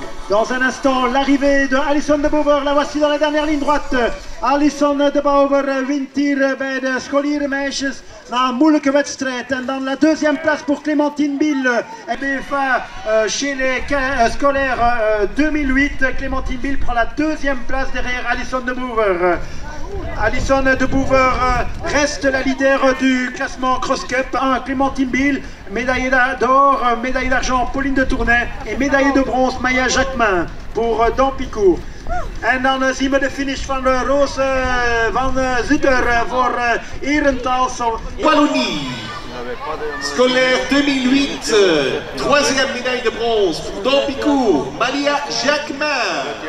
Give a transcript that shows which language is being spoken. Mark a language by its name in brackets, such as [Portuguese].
[French] Dans un instant, l'arrivée de Alison de Boever, la voici dans la dernière ligne droite. [Dutch] Alison de Boever wint hier bij de scholierenmeisjes na een moeilijke wedstrijd. En dan [French] la 2e place pour Clémentine Bill, BFA chez les scolaires 2008. Clémentine Bill prend la 2e place derrière Alison de Boever. Alison de Boever reste la leader du classement Cross Cup. Clémentine Bill, médaillée d'or, médaille d'argent Pauline de Tournai et médaillée de bronze Maya Jacquemin pour Dampicourt. [Dutch] En dan zien we de finish van Roos van Zutter voor Herentals. [French] Wallonie, scolaire 2008, 3e médaille de bronze pour Dampicourt, Maya Jacquemin.